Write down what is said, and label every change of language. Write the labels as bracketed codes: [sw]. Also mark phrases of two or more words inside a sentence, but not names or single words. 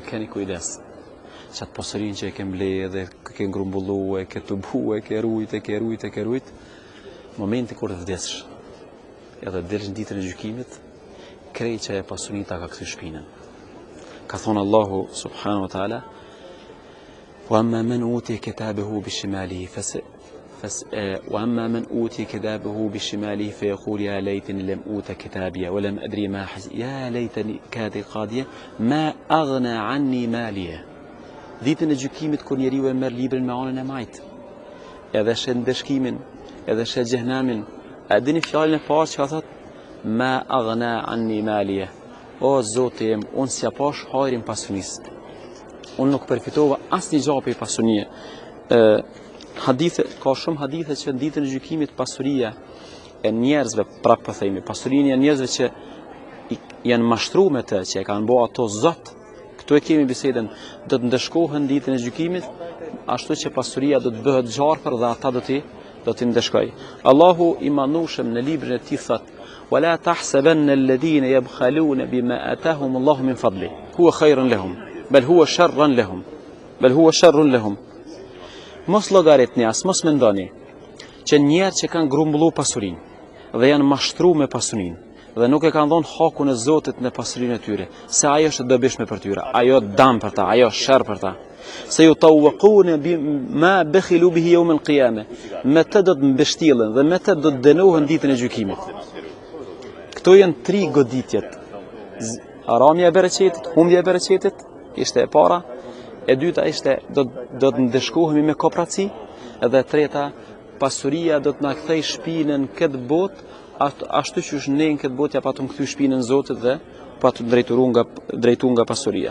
[sq] Keni kujdes. Qatë pasurinë që e ke mbledhë dhe ke ngrumbullu, e ke tubu, e ke rujt, momenti kur të vdessh, edhe delsh në ditën e gjykimit, krejt që e pasurinë ta ka kthy shpinën. Ka thonë [ar] Allahu سبحانه وتعالى وأما من أوتي كتابه بشماله وأما من أوتي كتابه بشماله فيقول يا ليتني لم أوت كتابي ولم أدري ما حزبي يا ليتني كانت قاضية ما أغنى عني مالية. [sq] Ditën e gjykimit kur njeriu e merr librin me anën e majt, edhe shet ndeshkimin, edhe shet xhehenamin, a dini fjalën e parë që ka thot [ar] ما أغنى عني ماليه. [sq] O Zoti im, unë s'ja pash hajrin pasunisë. Unë nuk përfitova asnjë gjë prej pasunie. Ka shumë hadithe që në ditën e gjykimit pasuria e njerëzve, prapë po themi, pasurinë e njerëzve që janë mashtruar me të, që e kanë bërë ato zot. Këtu e kemi bisedën, do të ndeshkohen ditën e gjykimit, ashtu që pasuria do të bëhet gjarpër dhe ata do t'i ndeshkoj. Allahu i manushëm në librin e tij thot: [ar] "ولا تحسبن الذين يبخلون بما آتاهم الله من فضله هو خير لهم بل هو شر لهم." [sq] Mos llogaritni as mos mendoni që njerëz që kanë grumbulluar pasurinë dhe janë mashtruar me pasurinë dhe nuk e kanë dhënë hakun e Zotit në pasurinë e tyre, se ajo është dobishme për tyre, ajo dëm për ta, ajo sherr për ta. [ar] سيطوقون بما بخلوا به يوم القيامة, [sq] me të do të mbështillen dhe me të do të dënohen ditën e gjykimit. Këto janë 3 goditjet. Haramja e bereqetit, humbja e bereqetit, ishte e para. E dyta ishte do të ndeshkohemi me kopraci, edhe e treta pasuria do të na kthej shpinën këtë botë, ashtu që është ne në këtë botë ja pa të më kthy shpinën Zotit dhe pa të drejtu nga pasuria.